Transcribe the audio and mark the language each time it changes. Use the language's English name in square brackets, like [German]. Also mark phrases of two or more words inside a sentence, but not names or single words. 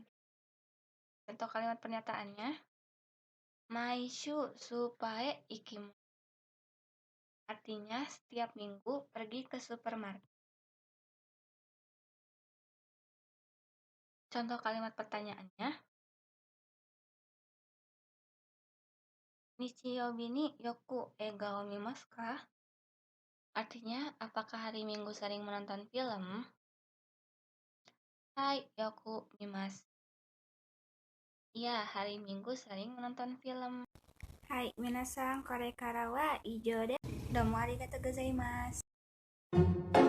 [Indonesian] Contoh kalimat pernyataannya, [Japanese] 毎週 スーパー いきむ. [Indonesian] Artinya setiap minggu pergi ke supermarket. Contoh kalimat pertanyaannya, [Japanese] 日曜日に よく 映画を 見ますか? [Indonesian] Artinya, apakah hari Minggu sering menonton film? [Japanese] Hai, よく 見ます. [Indonesian] Iya, hari Minggu sering menonton film. [Japanese] Hai, 皆さん、これから は 以上 で. どうも ありがとう ございます.